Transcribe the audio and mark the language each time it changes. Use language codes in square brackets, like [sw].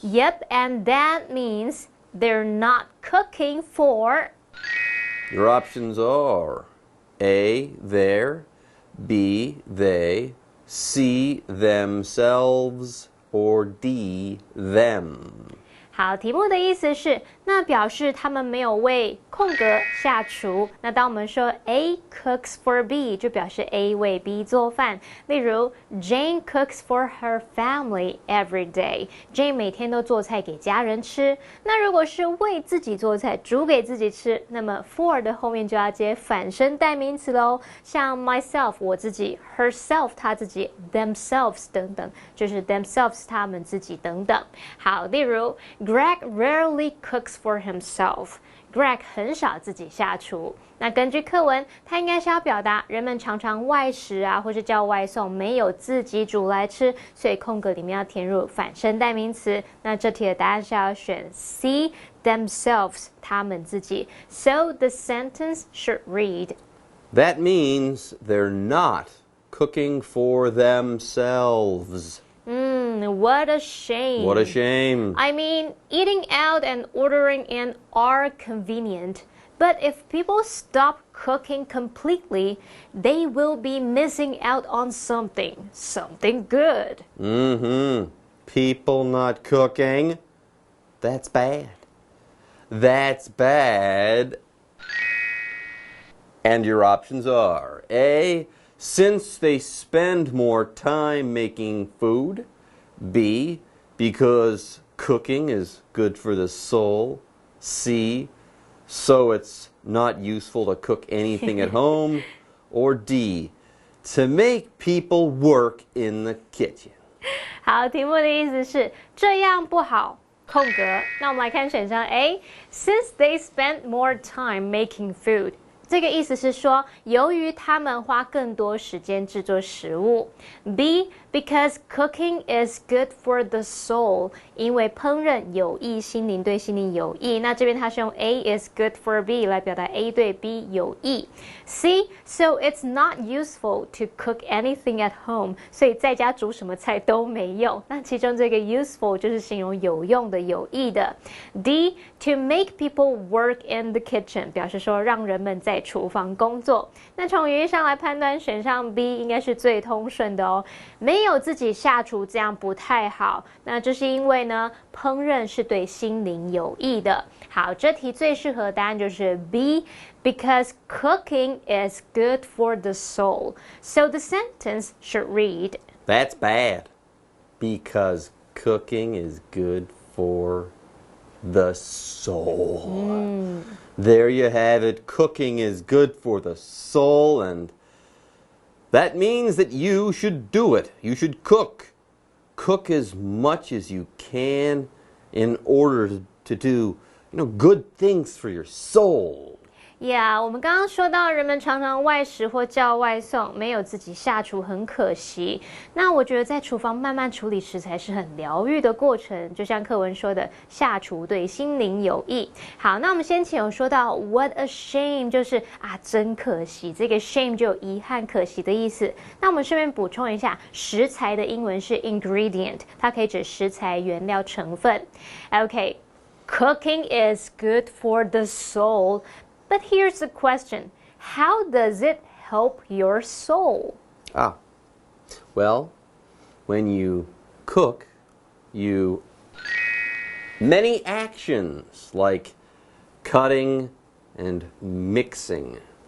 [en] Yep, and that means they're not cooking for... Your options are A, their, B, they, C, themselves, or D, them. [zh] 好，题目的意思是，那表示他们没有为空格下厨。那当我们说 [en] A cooks for B， [zh] 就表示 A 为 B 做饭。例如 [en] Jane cooks for her family every day。 [zh] Jane 每天都做菜给家人吃。那如果是为自己做菜，煮给自己吃，那么 for 的后面就要接反身代名词喽。像 myself 我自己 ，herself 他自己 ，themselves 等等，就是 themselves 他们自己等等。好，例如 [en] Greg rarely cooks for himself。 [zh] Greg 很少自己下厨。那根据课文，它应该是要表达人们常常外食啊，或是叫外送，没有自己煮来吃，所以空格里面要填入反身代名词。那这题的答案是要选 C themselves 他们自己。 [en] So the sentence should read. That means they're not cooking for themselves. What a shame. What a shame. I mean, eating out and ordering in are convenient. But if people stop cooking completely, they will be missing out on something good. People not cooking, that's bad. That's bad. And your options are A, since they spend more time making food. B, because cooking is good for the soul. C, so it's not useful to cook anything at home. Or D, to make people work in the kitchen. [zh] 好，题目的意思是这样不好。空格。那我们来看选项 A. [en] Since they spend more time making food. [zh] 这个意思是说，由于他们花更多时间制作食物。 [en] B. Because cooking is good for the soul. [zh] 因为烹饪有益心灵，对心灵有益。那这边它是用 [en] A is good for B [zh] 来表达 A 对 B 有益。 [en] C. So it's not useful to cook anything at home. [zh] 所以在家煮什么菜都没用。那其中这个 useful 就是形容有用的、有益的。 [en] D. To make people work in the kitchen. [zh] 表示说让人们在厨房工作。那从语义上来判断，选项 B 应该是最通顺的哦。没有自己下厨这样不太好。那这是因为呢，烹饪是对心灵有益的。好，这题最适合答案就是 [en] B, because cooking is good for the soul. So the sentence should read. That's bad, because cooking is good for the soul. There you have it. Cooking is good for the soul, and that means that you should do it. You should cook. Cook as much as you can in order to do, good things for your soul. [zh] Yeah, 我们刚刚说到人们常常外食或叫外送，没有自己下厨很可惜。那我觉得在厨房慢慢处理食材是很疗愈的过程，就像课文说的，下厨对心灵有益。好，那我们先前有说到 [en] what a shame， [zh] 就是真可惜，这个 shame 就有遗憾、可惜的意思。那我们顺便补充一下，食材的英文是 ingredient， 它可以指食材、原料、成分。OK。 [en] Cooking is good for the soul. But here's the question. How does it help your soul? Well, when you cook, many actions like cutting and mixing.